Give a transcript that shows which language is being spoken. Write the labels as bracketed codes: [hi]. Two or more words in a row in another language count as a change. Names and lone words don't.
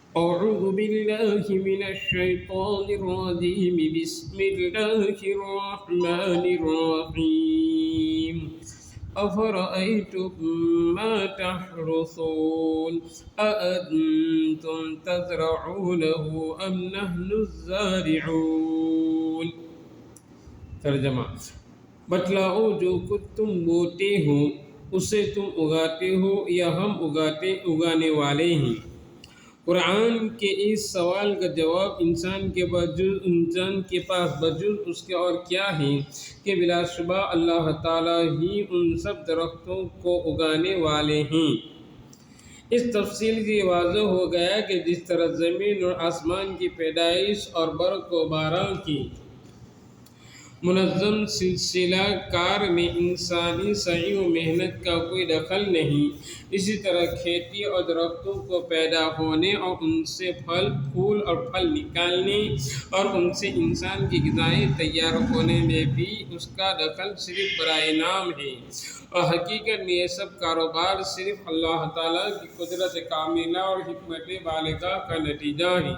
[ar] أعوذ بالله من الشيطان الرجيم بسم الله الرحمن الرحيم أفرأيتم ما تحرثون أأنتم تزرعونه أم نحن الزارعون [ur] ترجمہ بتلاؤ جو کچھ تم بوتے ہو اسے تم اگاتے ہو یا ہم اگانے والے ہیں۔ قرآن کے اس سوال کا جواب انسان کے پاس بجز اس کے اور کیا ہے کہ بلا شبہ اللہ تعالیٰ ہی ان سب درختوں کو اگانے والے ہیں۔ اس تفصیل سے واضح ہو گیا کہ جس طرح زمین اور آسمان کی پیدائش اور برق و باران کی منظم سلسلہ کار میں انسانی سعی و محنت کا کوئی دخل نہیں، اسی طرح کھیتی اور درختوں کو پیدا ہونے اور ان سے پھول اور پھل نکالنے اور ان سے انسان کی غذائیں تیار ہونے میں بھی اس کا دخل صرف برائے نام ہے، اور حقیقت میں یہ سب کاروبار صرف اللہ تعالیٰ کی قدرت کاملہ اور حکمت بالغہ کا نتیجہ ہے۔